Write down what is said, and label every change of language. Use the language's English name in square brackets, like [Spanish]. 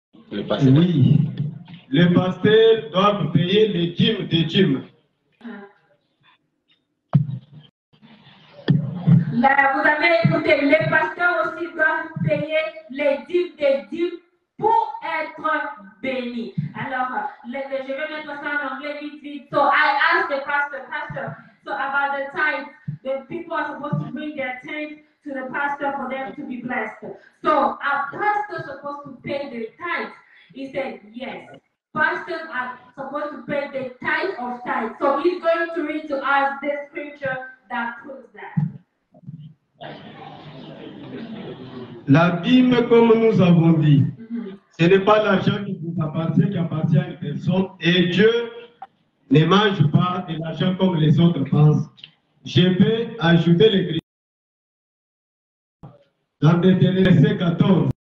[French] Oui, le pasteur doit payer les dîmes des dîmes. Là, vous avez écouté, les pasteurs aussi doivent payer les dîmes des dîmes pour être bénis. Alors, je vais mettre ça en anglais vite. [English] So I asked the pastor, so about the tithe, the people are supposed to bring their tithe to the pastor for them to be blessed. So, are pastors supposed to pay the tithe? He said, yes. Pastors are supposed to pay the tithe of tithe. So he's going to read to us this scripture that proves that. [French] La dîme, comme nous avons dit, ce n'est pas l'argent qui vous appartient, qui appartient à une personne. Et Dieu ne mange pas de l'argent comme les autres pensent. Je vais ajouter l'écriture dans Deutéronome 14.